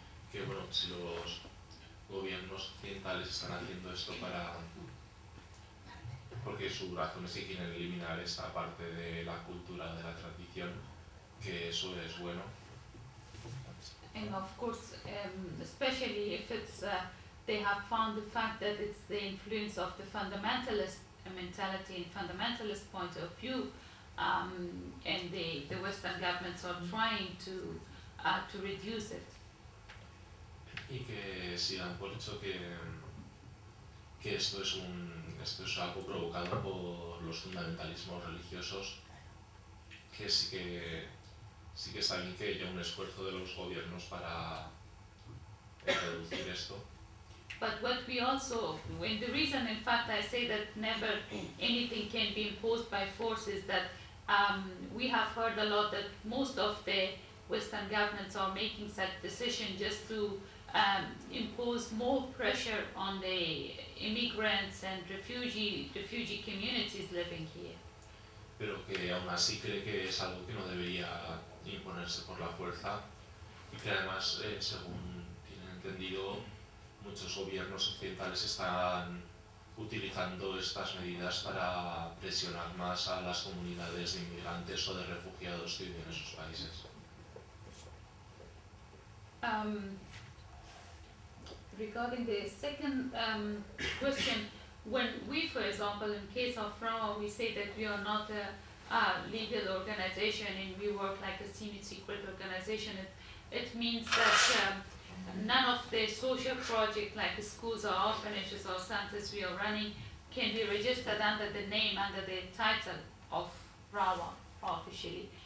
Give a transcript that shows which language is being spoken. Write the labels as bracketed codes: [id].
[es] Que bueno, si los gobiernos occidentales están haciendo esto para, porque su razón es que quieren eliminar esta parte de la cultura, de la tradición, que eso es bueno. [en] And of course, especially if it's they have found the fact that it's the influence of the fundamentalist mentality and fundamentalist point of view and the Western governments are trying to reduce it. [es] Y que si dan por hecho que esto es algo provocado por los fundamentalismos religiosos, que sí que está bien que haya un esfuerzo de los gobiernos para reducir esto. [en] But what we also, when the reason, in fact, I say that never anything can be imposed by force is that we have heard a lot that most of the Western governments are making such decision just to impose more pressure on the immigrants and refugee communities living here. [es] Pero que aún así cree que es algo que no debería imponerse por la fuerza y que además, según tienen entendido, muchos gobiernos occidentales están utilizando estas medidas para presionar más a las comunidades de inmigrantes o de refugiados que viven en sus países. [en] Regarding the second question, when we, for example, in case of Roma, we say that we are not a legal organization and we work like a semi-secret organization, it means that none of the social projects like the schools or orphanages or centers we are running can be registered under the name, under the title of RAWA officially.